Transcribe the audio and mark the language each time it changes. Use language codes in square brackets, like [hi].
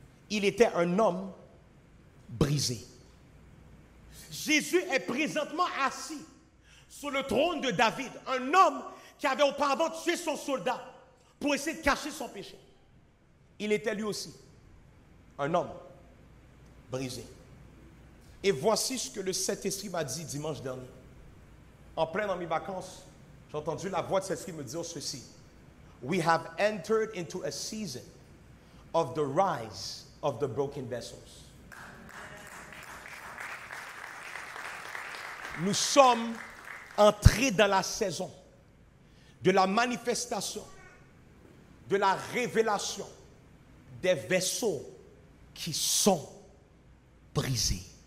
[fr] Il était un homme brisé. Jésus est présentement assis sur le trône de David, un homme qui avait auparavant tué son soldat pour essayer de cacher son péché. Il était lui aussi un homme brisé. Et voici ce que le Saint-Esprit m'a dit dimanche dernier. En plein dans mes vacances, J'ai entendu la voix de Saint-Esprit me dire ceci. [en] We have entered into a season of the rise of the broken vessels. [fr] Nous sommes entrés dans la saison de la manifestation, de la révélation des vaisseaux qui sont brisés.